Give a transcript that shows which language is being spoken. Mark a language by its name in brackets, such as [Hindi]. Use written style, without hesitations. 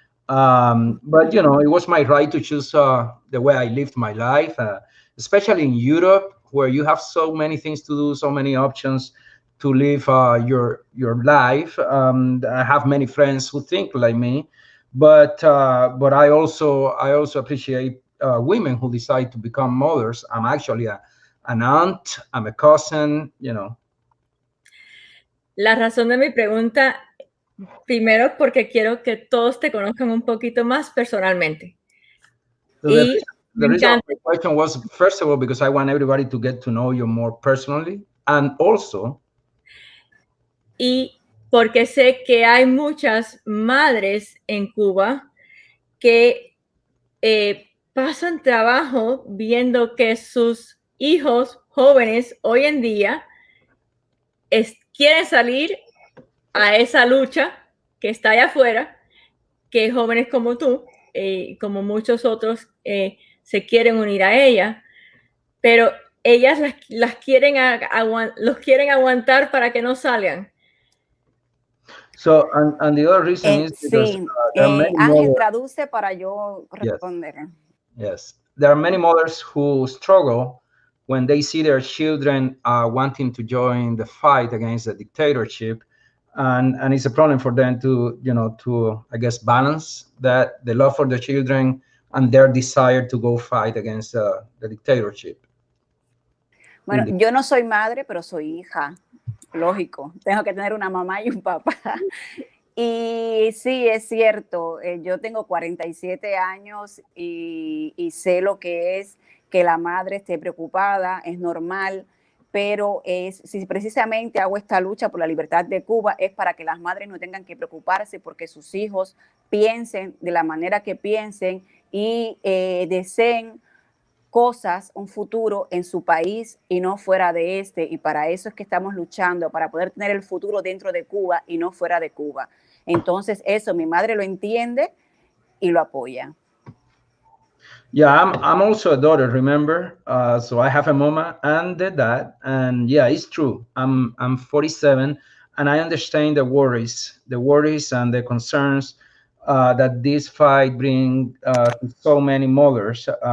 [English] But it was my right to choose the way I lived my life, especially in Europe, where you have so many things to do, so many options to live your life. I have many friends who think like me, but I also appreciate women who decide to become mothers. I'm actually an aunt, I'm a cousin, you know. [Spanish] La razón de mi pregunta, primero porque quiero que todos te conozcan un poquito más personalmente. [English] So the reason my question was, first of all, because I want everybody to get to know you more personally, and also, [Spanish] y porque sé que hay muchas madres en Cuba que pasan trabajo viendo que sus hijos jóvenes hoy en día quieren salir a esa lucha que está allá afuera, que jóvenes como tú, como muchos otros, se quieren unir a ella, pero ellas los quieren aguantar para que no salgan. [English] so, and the other reason is because [Spanish] Sí, [English] there are many [Spanish] Ángel, [English] mothers, [Spanish] traduce para yo responder. [English] yes, there are many mothers who struggle when they see their children wanting to join the fight against the dictatorship, and it's a problem for them to, you know, to, I guess, balance that, the love for the children and their desire to go fight against the dictatorship. [Spanish] Bueno, yo no soy madre, pero soy hija. Lógico, tengo que tener una mamá y un papá. Y sí, es cierto, yo tengo 47 años y sé lo que es que la madre esté preocupada, es normal, pero si precisamente hago esta lucha por la libertad de Cuba es para que las madres no tengan que preocuparse porque sus hijos piensen de la manera que piensen y deseen cosas, un futuro en su país y no fuera de este, y para eso es que estamos luchando, para poder tener el futuro dentro de Cuba y no fuera de Cuba. Entonces eso, mi madre lo entiende y lo apoya. [English] Yeah, I'm also a daughter, remember? So I have a mama and a dad, and yeah, it's true. I'm 47, and I understand the worries and the concerns that this fight bring to so many mothers.